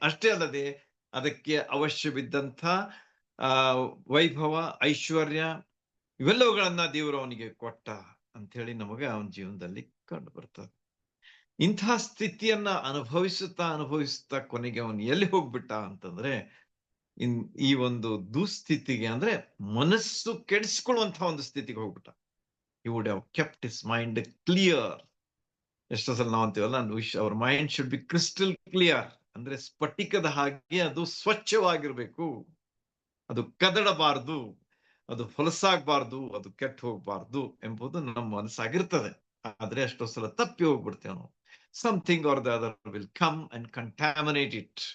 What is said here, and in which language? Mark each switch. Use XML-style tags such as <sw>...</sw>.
<kn>ಅಷ್ಟೇ ಅಲ್ಲದೆ ಅದಕ್ಕೆ ಅವಶ್ಯವಿದ್ದಂಥ ವೈಭವ, ಐಶ್ವರ್ಯ ಇವೆಲ್ಲವುಗಳನ್ನ ದೇವರು ಅವನಿಗೆ ಕೊಟ್ಟ ಅಂತ ಹೇಳಿ ನಮಗೆ ಅವನ ಜೀವನದಲ್ಲಿ ಕಂಡು ಬರ್ತದೆ. ಇಂತಹ ಸ್ಥಿತಿಯನ್ನ ಅನುಭವಿಸುತ್ತಾ ಕೊನೆಗೆ ಅವನು ಎಲ್ಲಿ ಹೋಗ್ಬಿಟ್ಟ ಅಂತಂದ್ರೆ ಈ ಒಂದು ದುಸ್ಥಿತಿಗೆ, ಅಂದ್ರೆ ಮನಸ್ಸು ಕೆಡಿಸ್ಕೊಳ್ಳುವಂತ ಒಂದು ಸ್ಥಿತಿಗೆ ಹೋಗ್ಬಿಟ್ಟ.</kn> <en>He would have kept his mind clear.</en> <kn>ಎಷ್ಟೋ ಸಲ ನಾವು ಅಂತೀವಲ್ಲ,</kn> <en>Our mind should be crystal clear.</en> <kn>ಅಂದ್ರೆ ಸ್ಫಟಿಕದ ಹಾಗೆ ಅದು ಸ್ವಚ್ಛವಾಗಿರ್ಬೇಕು, ಅದು ಕದಡಬಾರ್ದು, ಅದು ಹೊಲಸಾಗಬಾರ್ದು, ಅದು ಕೆಟ್ಟ ಹೋಗ್ಬಾರ್ದು ಎಂಬುದು ನಮ್ಮ ಮನಸ್ಸಾಗಿರ್ತದೆ. ಆದ್ರೆ ಎಷ್ಟೋ ಸಲ ತಪ್ಪಿ ಹೋಗ್ಬಿಡ್ತೇವೆ ನಾವು.</kn> <en>Something or the other will come and contaminate it.</en>